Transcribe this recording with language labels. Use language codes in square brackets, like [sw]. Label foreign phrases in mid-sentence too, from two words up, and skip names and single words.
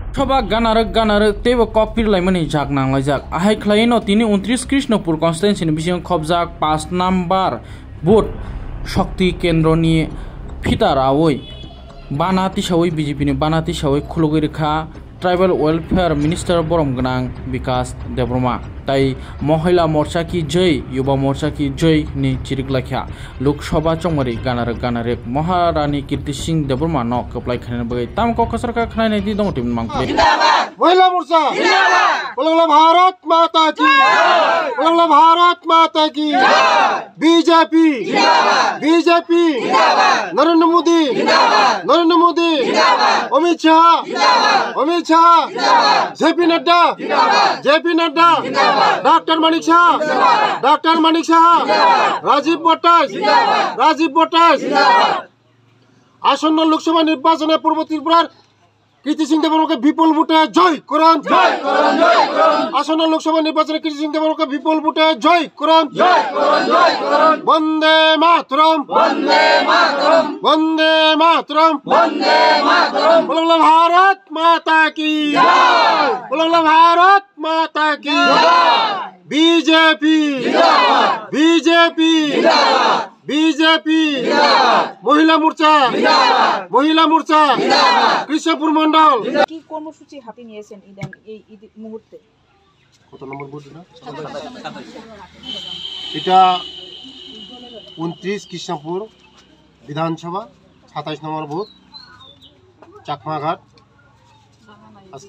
[trp] लोकसभा गानारक तेब कॉपीर लाइमनी जाग नांगलाइजाक आहाय खलायनो तिनी 29 कृष्णपुर कन्स्टिट्युएन्सिनि बिसिं खबजाक 5 नम्बर बुथ शक्ति केन्द्रनि फितारावै बानाति सावै बीजेपीनि बानाति सावै खुलुगै रेखा [en] tribal welfare minister [trp] बरम गनां विकास देब्रमा ताई [hi] महिला मोर्चा की जय युवा मोर्चा की जय [trp] नि चिरिगलाख्या लोकसभा चौमरी गानारक महारानी कीर्ति सिंह देब्रमा न कप्लाय खाने बगै ताम को कसरका खाने दी दंग टीम मांगले [hi] महिला मोर्चा जिंदाबाद भारत माता की जिंदाबाद भारत माता की बीजेपी जिंदाबाद बीजेपी जिंदाबाद नरेंद्र मोदी जिंदाबाद अमित शाह जिंदाबाद जेपी नड्डा जिंदाबाद डॉक्टर मानिक शाह राजीव [bn] বোটাস আসন্ন লোকসভা নির্বাচনে পূর্ব ত্রিপুরার কীর্তি সিংহ দেববর্মাকে বিপুল ভোটে জয় করুন আসন্ন লোকসভা নির্বাচনে কীর্তি সিংহ দেববর্মাকে বিপুল ভোটে জয় করুন [hi] वंदे मातरम बोलो भारत माता की बीजेपी बीजेपी महिला मोर्चा कृष्णपुर मंडल [bn] কি কর্মসূচি হাতে নিয়েছেন এই মুহূর্তে কত নম্বর বুথ এটা 29 কৃষ্ণপুর বিধানসভা 27 নম্বর বুথ চাকমাঘাট আজকে